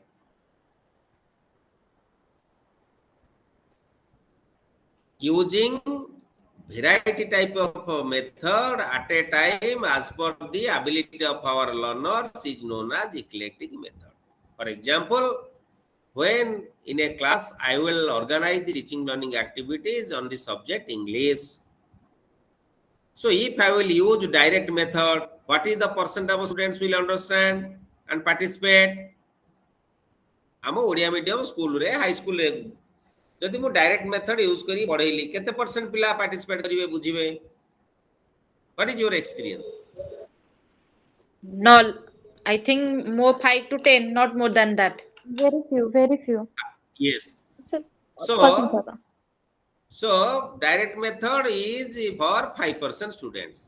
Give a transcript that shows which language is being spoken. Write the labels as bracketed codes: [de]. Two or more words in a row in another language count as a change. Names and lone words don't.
[en] Using variety type of method at a time as per the ability of our learners is known as eclectic method. For example, when in a class I will organize the teaching learning activities on the subject English. So if I will use direct method, what is the percent of students will understand and participate? [or] ଆମ ଓଡ଼ିଆ [en] medium school [or] ରେ [en] high school [or] ରେ ଯଦି ମୁ [en] direct method use [or] କରି ପଢ଼ାଇଲି କେତେ ପରସେଣ୍ଟ ପିଲା ପାର୍ଟିସିପେଟ କରିବେ ବୁଝିବେ [en] what is your experience Null. I think more 5 to 10, not more than that. Very few, very few. yes So so direct method is for 5% students.